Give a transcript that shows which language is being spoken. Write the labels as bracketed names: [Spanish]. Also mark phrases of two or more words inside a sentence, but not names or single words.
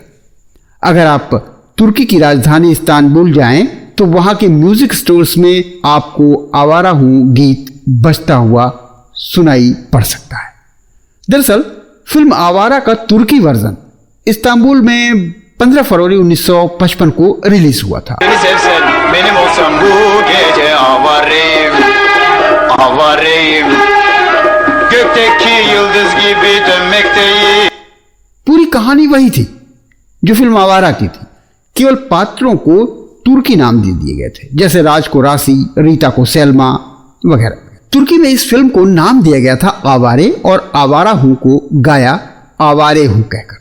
[Hindi] अगर आप तुर्की की राजधानी इस्तांबुल जाएं तो वहां के म्यूजिक स्टोर्स में आपको आवारा हूं गीत बजता हुआ सुनाई पड़ सकता है। दरअसल फिल्म आवारा का तुर्की वर्जन इस्तांबुल में 15 फरवरी 1955 को रिलीज हुआ था। [Turkish] Seni sevsen benim olsam bu gece avareyim, avareyim. Gökteki yıldız gibi dönmekteyim. [Hindi] पूरी कहानी वही थी जो फिल्म आवारा की थी, केवल पात्रों को तुर्की नाम दे दिए गए थे, जैसे राज को राशि, रीता को सेल्मा वगैरह। तुर्की में इस फिल्म को नाम दिया गया था आवारे और आवारा हूं को गाया आवारे हूं कहकर।